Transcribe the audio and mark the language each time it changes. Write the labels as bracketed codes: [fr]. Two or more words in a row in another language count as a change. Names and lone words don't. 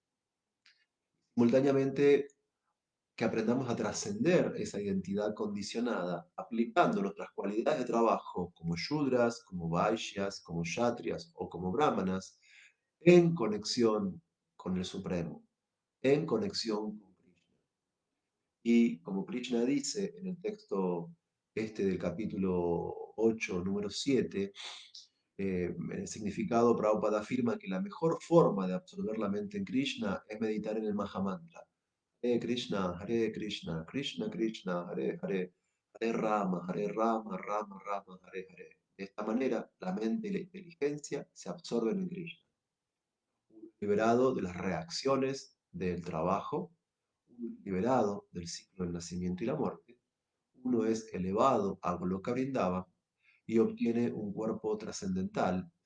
[es] simultáneamente que aprendamos a trascender esa identidad condicionada, aplicando nuestras cualidades de trabajo como Shudras, como Vaishyas, como Kshatriyas o como Brahmanas, en conexión con el Supremo, en conexión con Krishna. Y como Krishna dice en el texto este del capítulo 8 número 7, en el significado, Prabhupada afirma que la mejor forma de absorber la mente en Krishna es meditar en el Mahamantra. [sa] Hare Krishna, Krishna Krishna, Hare Hare, Hare Rama, Rama Rama, Hare Hare. [es] De esta manera, la mente y la inteligencia se absorben en Krishna. Uno es liberado de las reacciones del trabajo, uno es liberado del ciclo del nacimiento y la muerte, uno es elevado a Goloka Vrindava y obtiene un cuerpo trascendental.